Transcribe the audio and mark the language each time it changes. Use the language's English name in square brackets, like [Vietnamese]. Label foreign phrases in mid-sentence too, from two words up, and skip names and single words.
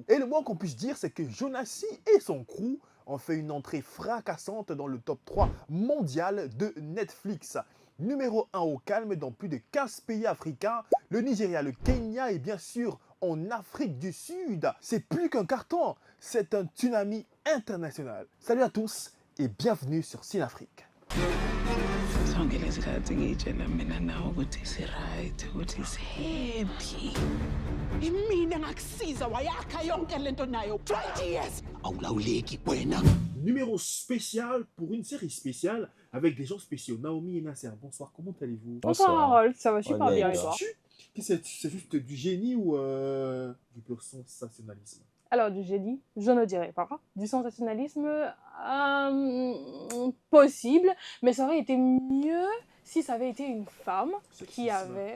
[French] Et le moins qu'on puisse dire, c'est que Jonassi et son crew ont fait une entrée fracassante dans le top 3 mondial de Netflix. Numéro 1 au calme dans plus de 15 pays africains, le Nigeria, le Kenya et bien sûr en Afrique du Sud. C'est plus qu'un carton, c'est un tsunami international. Salut à tous et bienvenue sur Cinafrique. [Zulu] Sonke lezi khathi ngiyitshela mina nawe ukuthi isi-right ukuthi isi-happy imina ngakusiza wayakha yonke lento nayo 20 years awulawuleki wena. [French] Numéro spécial pour une série spéciale avec des gens spéciaux. Naomi et Nasser, bonsoir, comment allez-vous? Bonsoir Harold, ça va super bien et toi? C'est juste du génie ou du pur sensationnalisme? Alors du génie, je ne dirais pas. Du sensationnalisme, possible, mais ça aurait été mieux si ça avait été une femme qui avait...